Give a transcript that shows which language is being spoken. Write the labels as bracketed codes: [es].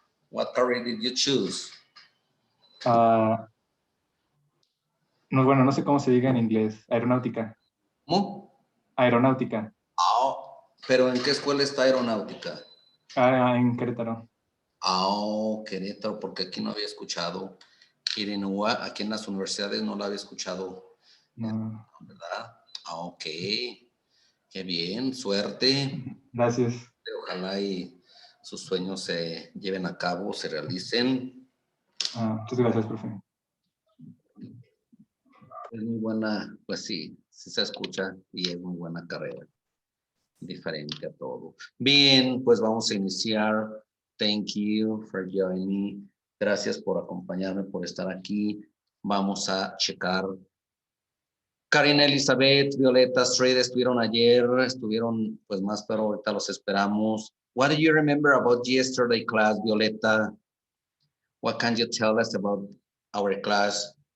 [en] What career did you choose? [es] Ah, no, bueno, no sé cómo se diga en inglés. Aeronáutica. ¿Cómo? Aeronáutica. ¿Pero en qué escuela está aeronáutica? En Querétaro. Querétaro, porque aquí no había escuchado. Irinúa, aquí en las universidades no la había escuchado, No, ¿verdad? Ok, qué bien, suerte. gracias. Ojalá y sus sueños se lleven a cabo, se realicen. Muchas gracias, profe. Es muy buena, pues sí, sí se escucha y es muy buena carrera, diferente a todo. Bien, pues vamos a iniciar. [en] Thank you for joining me. [es] Gracias por acompañarme, por estar aquí. Vamos a checar. Karina, Elizabeth, Violeta, Astrid estuvieron ayer, estuvieron pues más, pero ahorita los esperamos. [en] What do you remember about yesterday class, Violeta? What can you tell us about our class?